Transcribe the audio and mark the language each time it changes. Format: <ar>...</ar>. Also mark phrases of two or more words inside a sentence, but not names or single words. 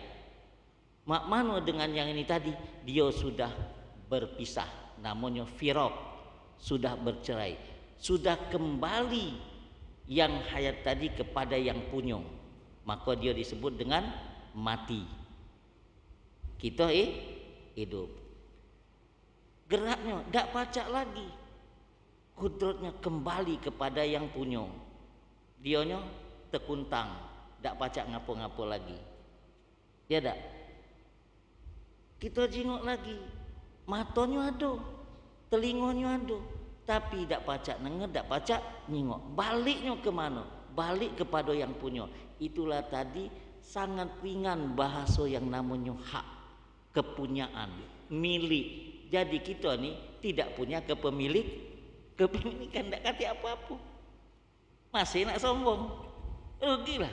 <mui>Mak mano</mui> <id>dengan yang ini tadi, dia sudah berpisah, namanya firaq, sudah bercerai, sudah kembali yang hayat tadi kepada yang punya, maka dia disebut dengan mati. Kita hidup. geraknya</id> <mui>dak pacak</mui> <id>lagi, kudratnya kembali kepada yang punya,</id> <mui>dionyo tekuntang dak pacak ngapo-ngapo lagi, ya dak. Kita jingok lagi, matonyo ado, telingonyo ado, tapi dak pacak nenged, dak pacak nyingok.</mui> <id>Baliknya kemana? Balik kepada yang punya. Itulah tadi sangat ringan bahasa yang namanya hak, kepunyaan, milik. Jadi kita nih tidak punya kepemilikan, tidak kata apa-apa. Masih nak sombong, rugilah.</id>